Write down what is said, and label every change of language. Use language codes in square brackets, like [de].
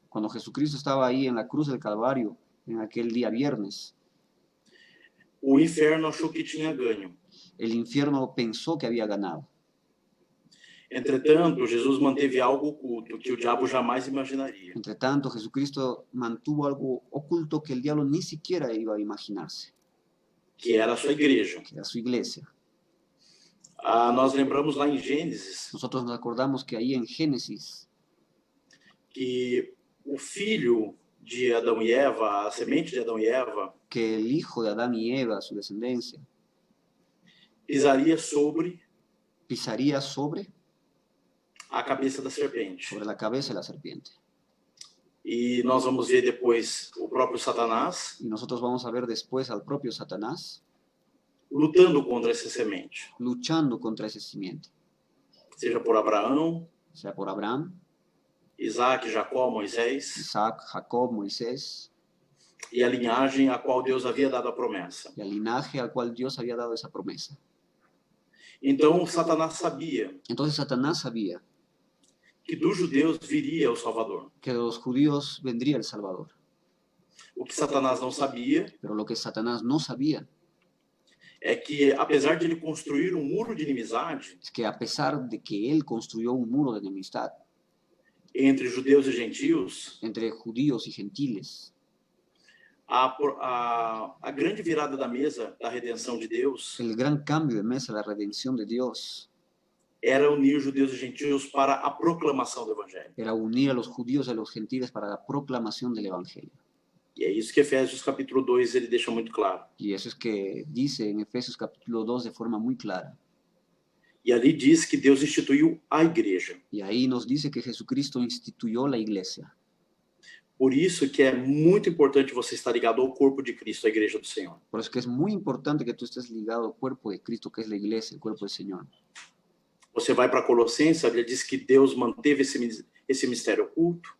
[es] Cuando Jesucristo estaba ahí en la cruz del Calvario, en aquel día viernes, [pt] o inferno achou que tinha ganho. [es] el infierno pensó que había ganado. [pt] Entretanto, Jesus manteve algo oculto que o diabo jamais imaginaria. [es] Entre tanto, Jesucristo mantuvo algo oculto que el diablo ni siquiera iba a imaginarse, [pt] Que era a sua igreja. [es] que era su iglesia. [pt] Nós lembramos lá em Gênesis [es] Nosotros nos acordamos que ahí en Génesis, [pt] que o filho de Adão e Eva, a semente de Adão e Eva, [es] que el hijo de Adán y Eva, su descendencia, [pt] pisaria sobre [es] pisaría sobre [pt] a cabeça da serpente. [es] la cabeza de la serpiente. [pt] E nós vamos ver depois o próprio Satanás [es] Y nosotros vamos a ver después al propio Satanás [pt] lutando contra essa semente, [es] luchando contra ese simiente, [pt] seja por Abraão, [es] sea por Abraham, [pt] Isaac, Jacó, Moisés, [es] Isaac, Jacob, Moisés, [pt] e a linhagem a qual Deus havia dado a promessa. [es] y al linaje al cual Dios había dado esa promesa. [pt] Então, Satanás sabia [es] Entonces Satanás sabía [pt] que dos judeus viria o Salvador. [es] que de los judíos vendría el Salvador. [pt] O que Satanás não sabia [es] Pero lo que Satanás no sabía [pt] é que, apesar de ele construir um muro de inimizade [es] es que a pesar de que él construyó un muro de enemistad [pt] entre judeus e gentios, [es] entre judíos y gentiles, [pt] a grande virada da mesa da redenção de Deus [es] el gran cambio de mesa de la redención de Dios [pt] era unir judeus e gentios para a proclamação do Evangelho. [es] era unir a los judíos y a los gentiles para la proclamación del Evangelio. [pt] E é isso que Efésios capítulo 2 ele deixa muito claro. [es] Y eso es que dice en Efesios capítulo 2 de forma muy clara. [pt] E ali diz que Deus instituiu a igreja. [es] Y ahí nos dice que Jesucristo instituyó la iglesia. [pt] Por isso que é muito importante você estar ligado ao corpo de Cristo, à igreja do Senhor. [es] Por eso que es muy importante que tú estés ligado al cuerpo de Cristo, que es la iglesia, el cuerpo del Señor. [pt] Você vai para Colossenses, a Bíblia diz que Deus manteve esse mistério oculto.